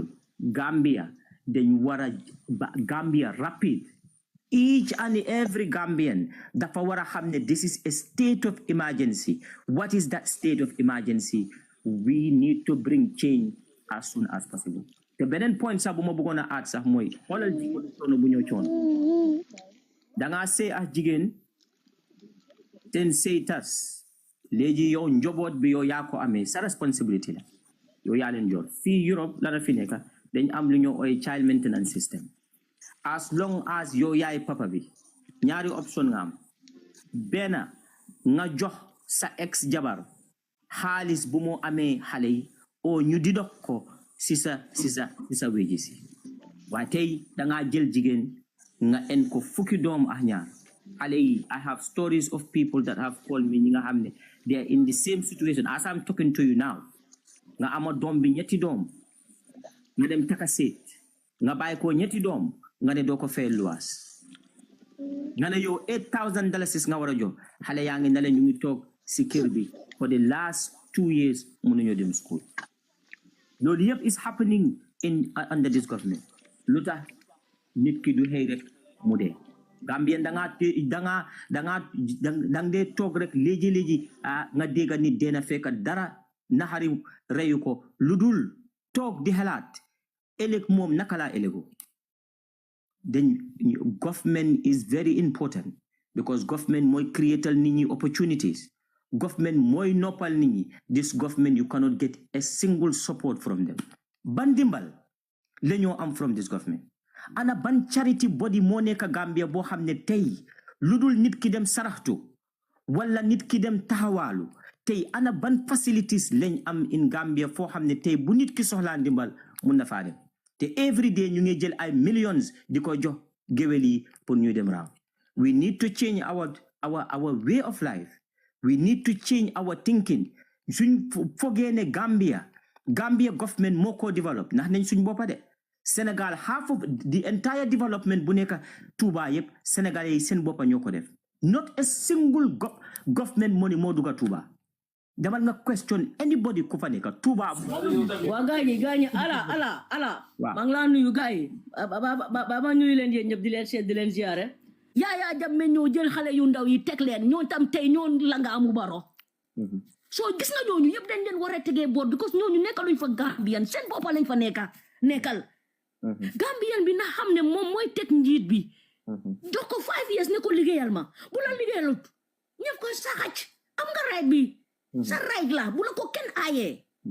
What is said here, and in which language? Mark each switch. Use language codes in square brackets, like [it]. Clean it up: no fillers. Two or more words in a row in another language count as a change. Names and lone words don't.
[en] Gambia, Gambia rapid. Each and every Gambian, this is a state of emergency. What is that state of emergency? We need to bring change as soon as possible. [wo] The benen point sabu mo bëggoon a add sax mooy xoolal jigéen coono bu ñëw coon da ngaa sëy ak jigéen ten sëy tas léegi yow njoboot bi yow yaa ko amee sa responsibility la yow yaa leen jor fii Europe la fi nekk dañ am lu ñoo ooy [en] child maintenance system. As long as [wo] yow yaay papa bi ñaari option nga am benn nga jox sa ex jabar xaalis bu moo amee xale yi o ñu di dox ko si sa wéji si waaye tey dangaa jël jigéen nga en ko fukki doom ak ñaar xale yi. [en] I have stories of people that have called me [wo] ñi nga xam ne [en] they are in the same situation as I'm talking to you now. [wo] Nga ama doom bi ñetti doom nga dem taka seet nga bàyyi ko ñetti doom nga ne doo ko fay luwaas nga ne yow $8,000 nga war a jox xale yaa ngi ne la ñu ngi toog si kër bi [en] for the last 2 years [wo] mënuñoo dem school. Loolu yëpp [en] is happening under this government. [wo] Lu tax nit ki du xëy rek mu dee Gambien dang dee toog rek léegi nga dégg nit dee na fekk dara naxari reyu ko lu dul toog di xalaat ëllëg moom naka laa ëllëgoo [en] then government is very important because government [wo] mooy creatal nit ñi opportunities government mooy noppal nit ñi [en] this government you cannot get a single support from them [wo] ban dimbal la ñoo am [en] from this government [wo] ana ban [en] charity body [wo] moo nekk Gambia boo xam ne tey lu dul nit ki dem saraxtu wala nit ki dem taxawaalu tey ana ban facilities lañ am in Gambia foo xam ne tey bu nit ki soxlaa ndimbal mun na faa dem te [en] every day [wo] ñu ngi jël ay millions di ko jox géwél yi pour ñu dem raaw [en] we need to change our way of life we need to change our thinking [wo] suñ fogee ne Gambia government moo ko develop ndax nañ suñ boppa de Senegal [en] half of the entire development [wo] bu nekk Touba yëpp Sénégalais yi seen boppa ñoo ko def [en] not a single government money [wo] moo dugga Touba demal nga [en] question anybody [wo] ku fa nekk Touba waa gaañi ala maa ngi laa nuyu gaay ba nuyu leen yéen ñëpp di leen seet di leen ziare Yaya Jammeh ñoo jël xale yu ndaw yi teg leen ñoo tam tey ñoo la nga amu baro soo gis nga ñooñu yëpp dañ leen war a tegee boor because ñooñu nekkaluñ fa Gambian seen boppa lañ fa nekkal Gambian bi na xam ne moom mooy teg njiit bi jox ko 5 years ne ko liggéeyal ma bu la liggéeyalut ñëpp ko saxac am nga right bi sa right la bu la ko kenn aayee